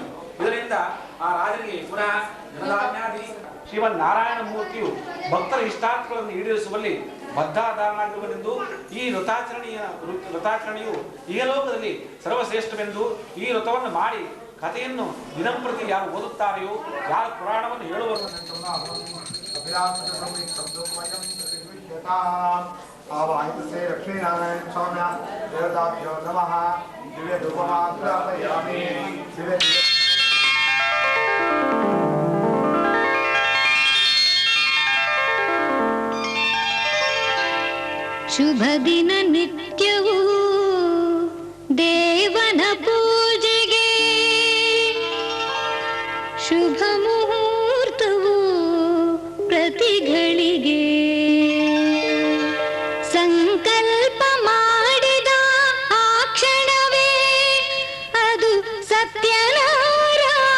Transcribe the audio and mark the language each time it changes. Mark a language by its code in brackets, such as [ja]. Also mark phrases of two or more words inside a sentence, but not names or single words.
[kn] ಇದರಿಂದ ಆ ರಾಜನಿಗೆ ಪುನಃ ಧನಧಾನ್ಯಾದಿ ಶ್ರೀಮನ್ ನಾರಾಯಣ ಮೂರ್ತಿಯು ಭಕ್ತರ ಇಷ್ಟಾರ್ಥಗಳನ್ನು ಈಡೇರಿಸುವಲ್ಲಿ ಬದ್ಧಾಧಾರನಾಗಿರುವನೆಂದು ಈ ವ್ರತಾಚರಣೆಯು ಇಹಲೋಕದಲ್ಲಿ ಸರ್ವಶ್ರೇಷ್ಠವೆಂದು ಈ ವ್ರತವನ್ನು ಮಾಡಿ ಕಥೆಯನ್ನು ದಿನಂಪ್ರತಿ ಯಾರು ಓದುತ್ತಾರೆಯೋ, ಯಾರು ಪುರಾಣವನ್ನು ಹೇಳುವರು [sa] आवाहितसे लक्ष्मीनारायण स्वामी देवताभ्यो नमः। दिव्य धूपमाग्रापयामि। दिव्य [kn] ಶುಭ ದಿನ ನಿತ್ಯವೂ ದೇವನ ಪೂಜೆಗೆ, ಶುಭ ಮುಹೂರ್ತವು ಪ್ರತಿಗಳಿಗೆ, ಸಂಕಲ್ಪ ಮಾಡಿದ ಆ ಕ್ಷಣವೇ ಅದು ಸತ್ಯನಾರಾಯಣ